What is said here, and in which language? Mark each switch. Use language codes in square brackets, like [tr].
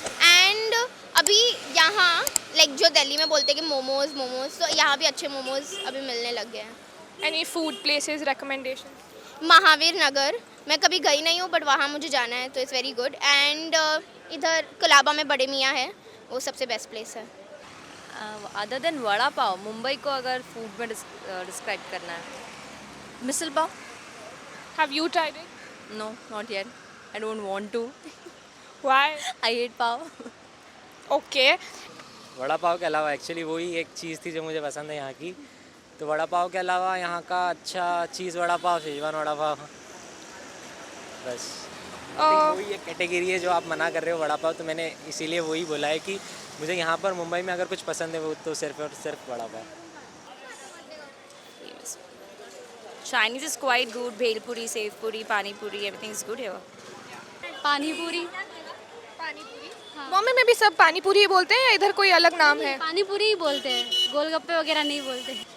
[hi] And अभी यहाँ like जो दिल्ली में बोलते हैं कि मोमोज तो यहाँ भी अच्छे मोमोज अभी मिलने लग गए हैं. [en] Any food places recommendation? [hi] Mahavir नगर मैं कभी गई नहीं हूँ बट वहाँ मुझे जाना है तो [en] It's very good. [hi] एंड इधर कोलाबा में बड़े मियाँ है, वो सबसे बेस्ट प्लेस है. अदर देन वड़ा पाव, मुंबई को अगर फूड में डिस्क्राइब करना है, misal pav. [en] Have you tried it? No not yet. I don't want to. Why? I hate pav. Okay. [hi] Vada pav के अलावा एक्चुअली वही एक चीज़ थी जो मुझे पसंद है यहाँ की। तो वड़ा पाव के अलावा यहाँ का अच्छा चीज़ वड़ा पाव, शेजवान वड़ा पाव, बस। वही एक कैटेगरी है जो आप मना कर रहे हो वड़ा पाव, तो मैंने इसीलिए वही बोला है कि मुझे यहाँ पर मुंबई में अगर कुछ पसंद है वो तो सिर्फ और सिर्फ vada pav. [en] Chinese is quite good. Bhel puri, sev puri, pani puri, everything is good here. [hi] पानी पूरी। बॉम्बे में भी सब पानी पूरी ही बोलते हैं या इधर कोई अलग नाम है? पानी पूरी ही बोलते हैं, गोलगप्पे वगैरह नहीं बोलते।